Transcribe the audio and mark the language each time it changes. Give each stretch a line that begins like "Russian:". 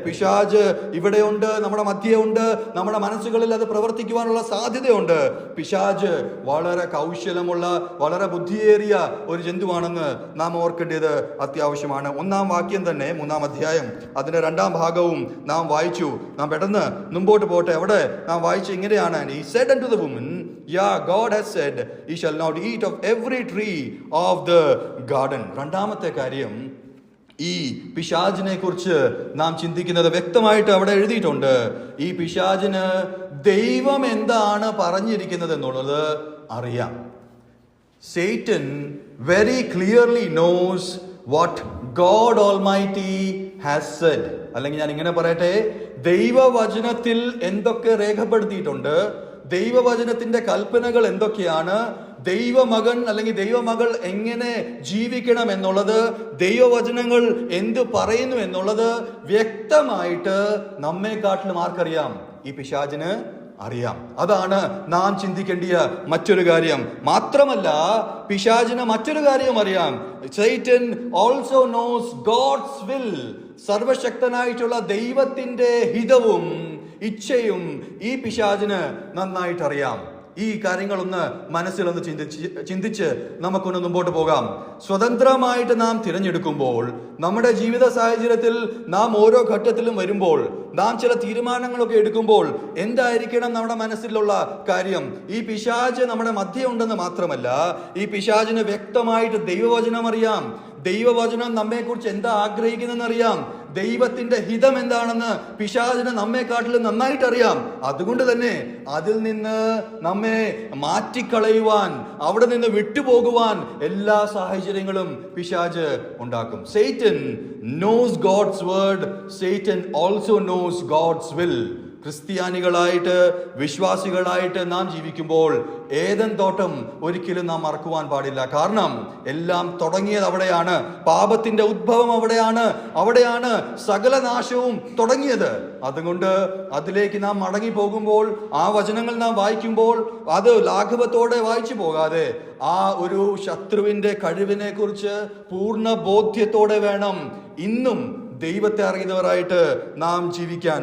Malayalam: പിശാച് ഇവിടെയുണ്ട്, നമ്മുടെ മധ്യയുണ്ട്, നമ്മുടെ മനസ്സുകളിൽ അത് പ്രവർത്തിക്കുവാനുള്ള സാധ്യതയുണ്ട്. പിശാച് വളരെ കൗശലമുള്ള, വളരെ ബുദ്ധിയേറിയ ഒരു ജന്തുവാണെന്ന് നാം ഓർക്കേണ്ടത് അത്യാവശ്യമാണ്. 1-ാം വാക്യം തന്നെ 3-ാം അധ്യായം അതിന്റെ 2-ാം ഭാഗവും നാം വായിച്ചു. നാം പെട്ടെന്ന് മുമ്പോട്ട് പോട്ടെ. അവിടെ നാം വായിച്ച ഇങ്ങനെയാണ്,
English: He said unto the woman, Yeah, God has said, Ye shall not eat of every tree of the garden.
Malayalam: 2-ാമത്തെ കാര്യം, ഈ പിശാചിനെ കുറിച്ച് നാം ചിന്തിക്കുന്നത് വ്യക്തമായിട്ട് അവിടെ എഴുതിയിട്ടുണ്ട്. ഈ പിശാചിന് ദൈവം എന്താണ് പറഞ്ഞിരിക്കുന്നത് എന്നുള്ളത് അറിയാം.
English: Satan very clearly knows what God Almighty has said.
Malayalam: അല്ലെങ്കിൽ ഞാൻ ഇങ്ങനെ പറയട്ടെ, ദൈവവചനത്തിൽ എന്തൊക്കെ രേഖപ്പെടുത്തിയിട്ടുണ്ട്, ദൈവവചനത്തിന്റെ കൽപ്പനകൾ എന്തൊക്കെയാണ്, ദൈവമകൻ അല്ലെങ്കിൽ ദൈവമകൾ എങ്ങനെ ജീവിക്കണം എന്നുള്ളത്, ദൈവവചനങ്ങൾ എന്ത് പറയുന്നു എന്നുള്ളത് വ്യക്തമായിട്ട് നമ്മെക്കാട്ടിലും ആർക്കറിയാം? ഈ പിശാചിന് അറിയാം. അതാണ് നാം ചിന്തിക്കേണ്ടിയ മറ്റൊരു കാര്യം. മാത്രമല്ല, പിശാചിന് മറ്റൊരു കാര്യം അറിയാം.
English: Satan also knows God's will.
Malayalam: സർവശക്തനായിട്ടുള്ള ദൈവത്തിന്റെ ഹിതവും ഇച്ഛയും ഈ പിശാചിന് നന്നായിട്ട് അറിയാം. ഈ കാര്യങ്ങളൊന്ന് മനസ്സിലൊന്ന് ചിന്തിച്ച് നമുക്കൊന്ന് മുമ്പോട്ട് പോകാം. സ്വതന്ത്രമായിട്ട് നാം തിരഞ്ഞെടുക്കുമ്പോൾ, നമ്മുടെ ജീവിത സാഹചര്യത്തിൽ നാം ഓരോ ഘട്ടത്തിലും വരുമ്പോൾ, നാം ചില തീരുമാനങ്ങളൊക്കെ എടുക്കുമ്പോൾ എന്തായിരിക്കണം നമ്മുടെ മനസ്സിലുള്ള കാര്യം? ഈ പിശാച് നമ്മുടെ മധ്യേ ഉണ്ടെന്ന് മാത്രമല്ല, ഈ പിശാചിന് വ്യക്തമായിട്ട് ദൈവവചനം അറിയാം. ദൈവവചനം നമ്മെക്കുറിച്ച് എന്താ ആഗ്രഹിക്കുന്നതെന്ന് അറിയാം. ദൈവത്തിന്റെ ഹിതം എന്താണെന്ന് പിശാചിന് നമ്മെക്കാട്ടിലും നന്നായിട്ട് അറിയാം. അതുകൊണ്ട് തന്നെ അതിൽ നിന്ന് നമ്മെ മാറ്റിക്കളയുവാൻ, അവിടെ നിന്ന് വിട്ടുപോകുവാൻ എല്ലാ സാഹചര്യങ്ങളും പിശാച് ഉണ്ടാക്കും.
English: Satan knows God's word. Satan also knows God's will.
Malayalam: ക്രിസ്ത്യാനികളായിട്ട്, വിശ്വാസികളായിട്ട് നാം ജീവിക്കുമ്പോൾ ഏദൻ തോട്ടം ഒരിക്കലും നാം മറക്കുവാൻ പാടില്ല. കാരണം എല്ലാം തുടങ്ങിയത് അവിടെയാണ്. പാപത്തിന്റെ ഉദ്ഭവം അവിടെയാണ്. അവിടെയാണ് സകല നാശവും തുടങ്ങിയത്. അതുകൊണ്ട് അതിലേക്ക് നാം മടങ്ങി പോകുമ്പോൾ, ആ വചനങ്ങൾ നാം വായിക്കുമ്പോൾ അത് ലാഘവത്തോടെ വായിച്ചു പോകാതെ ആ ഒരു ശത്രുവിന്റെ കഴിവിനെ കുറിച്ച് പൂർണ്ണ ബോധ്യത്തോടെ വേണം ഇന്നും ദൈവത്തെ അറിയുന്നവരായിട്ട് നാം ജീവിക്കാൻ.